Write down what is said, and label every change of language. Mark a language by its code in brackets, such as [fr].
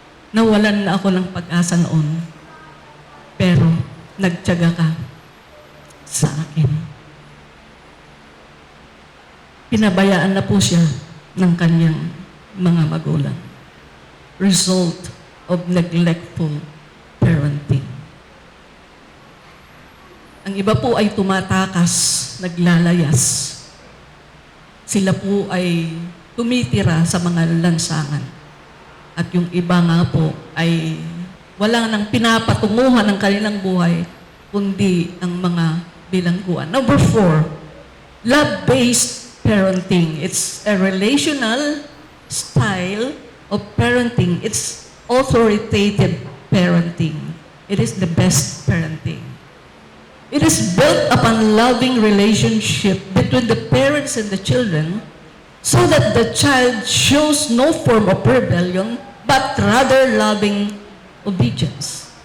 [tl] Nawalan na ako ng pag-asa noon, pero nagtiyaga ka sa akin. Pinabayaan na po siya ng kanyang mga magulang. [en] Result of neglectful parenting. [tl] Ang iba po ay tumatakas, naglalayas. Sila po ay tumitira sa mga lansangan. At yung iba nga po ay wala nang pinapatunguhan ng kanilang buhay, kundi ang mga bilangguan. [en] Number 4, love-based parenting. It's a relational style of parenting. It's authoritative parenting. It is the best parenting. It is built upon loving relationship between the parents and the children, so that the child shows no form of rebellion, but rather loving obedience.